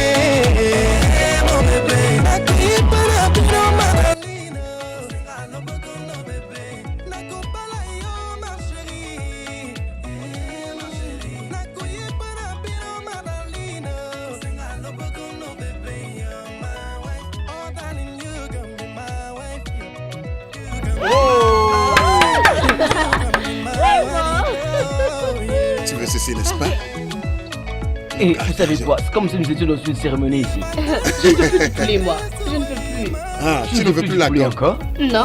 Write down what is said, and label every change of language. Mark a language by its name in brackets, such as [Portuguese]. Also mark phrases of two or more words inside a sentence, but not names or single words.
[Lingala] nakoyipa na bino madalina lobokono bebe nakopala yo [French] ma chérie [Lingala] nakoyipa na bino madalina lobokono bebe [English] you're my wife oh darling you can be my wife [French] Tu veux ceci, n'est-ce pas? Et vous savez quoi, c'est comme si nous étions dans une cérémonie ici. Je ne peux plus, moi. Je ne peux plus. Ah, tu ne veux plus la plus gomme encore? Non.